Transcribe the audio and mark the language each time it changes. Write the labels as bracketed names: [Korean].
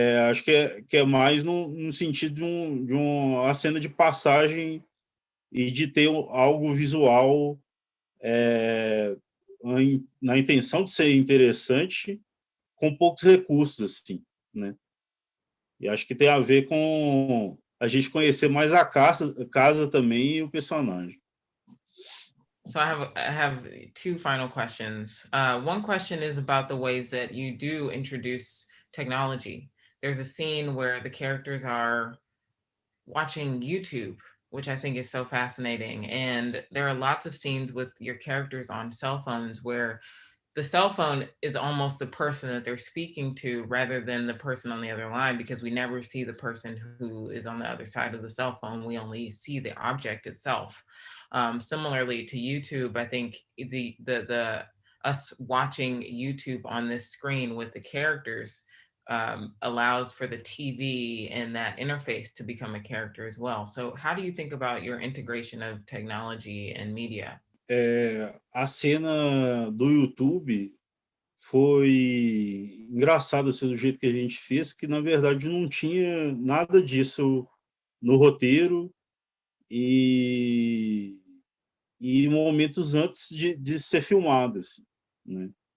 [Portuguese] acho que é mais no sentido de uma cena de passagem e de ter algo visual na intenção de ser interessante, com poucos recursos, assim, né? E acho que tem a ver com a gente conhecer mais a casa também e o personagem. [English] So I have two final questions. One question is about the ways that you do introduce technology. There's a scene where the characters are watching YouTube, which I think is so fascinating. And there are lots of scenes with your characters on cell phones where the cell phone is almost the person that they're speaking to rather than the person on the other line, because we never see the person who is on the other side of the cell phone. We only see the object itself. Similarly to YouTube, I think the us watching YouTube on this screen with the characters allows for the TV and that interface to become a character as well. So how do you think about your integration of technology and media? [Portuguese] A cena do YouTube foi engraçada assim, do jeito que a gente fez, que na verdade não tinha nada disso no roteiro e momentos antes de ser filmado, assim, né?